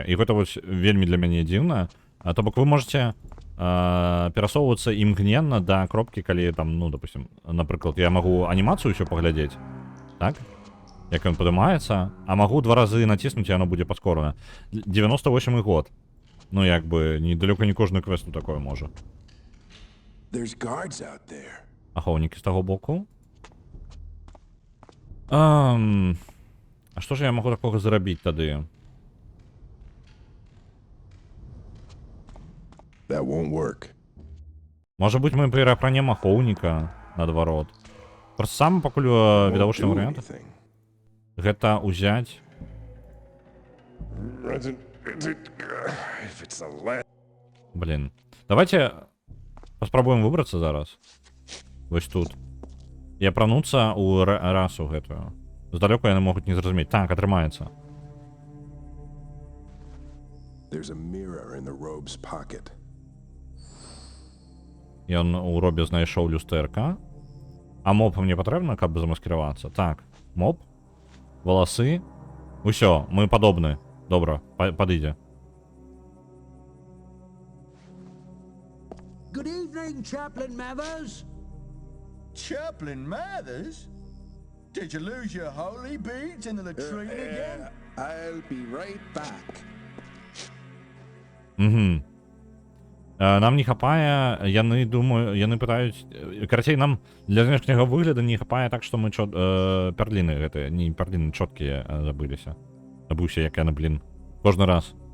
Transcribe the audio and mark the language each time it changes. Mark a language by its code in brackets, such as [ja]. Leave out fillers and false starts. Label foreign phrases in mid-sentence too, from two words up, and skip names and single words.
[be] І гэта вось вельмі для мяне дзіўна. То бок вы можете перасоўвацца імгненна да кропкі, калі там, ну, допустим, напрыклад, я магу анімацыю ўсё паглядзець, так? Як ён падымаецца, а магу 2 разы націснуць, і яно будзе паскорана. 98 год. Ну, як бы, недалёка не кожны квесту такое можа. [en] There's guards out there. [be] Ахоўнікі з таго боку. А што ж я магу такога зрабіць тады? [en] That won't work. [be] Можа быць, мы перапранем ахоўніка наадварот. Просто самы пакуль [en] Won't [be] відавочны [en] do [be] варыянт [en] anything. [be] гэта ўзяць. [en] If it's the last. [be] Блин. Давайте паспрабуем выбрацца зараз. Вось тут. І апрануцца ў расу гэтую. Здалёку яны могуць не зразумець. Так, атрымаецца. [en] There's a mirror in the robe's pocket. [be] Ён у робе знайшоў люстэрка. А моб мне патрэбна, каб замаскіравацца? Так, моб, валасы. Усё, мы падобны. Добра, падыдзе. [en] Good evening, Chaplain Mathers. Chaplain Mathers? Did you lose your holy beads in the latrine again? I'll be right back. [be] Угу. Нам не хапае, яны думаю, яны пытаюць, карацей, нам для знешняга выгляду не хапае так, што мы перліны гэтыя, не перліны чоткія забыліся. Забыўся, як яны, блин, кожны раз.